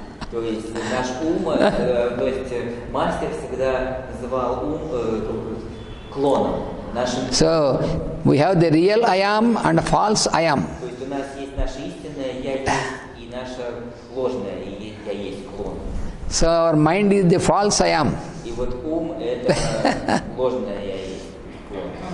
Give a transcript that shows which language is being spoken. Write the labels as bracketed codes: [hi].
[ru] То есть наш ум, то есть мастер всегда называл ум клоном. [en] So we have the real I am and false I am. [ru] То есть у нас есть наше истинное я есть и наше ложное я есть клон. [en] So our mind is the false I am. [ru] И вот ум это ложное я есть клон.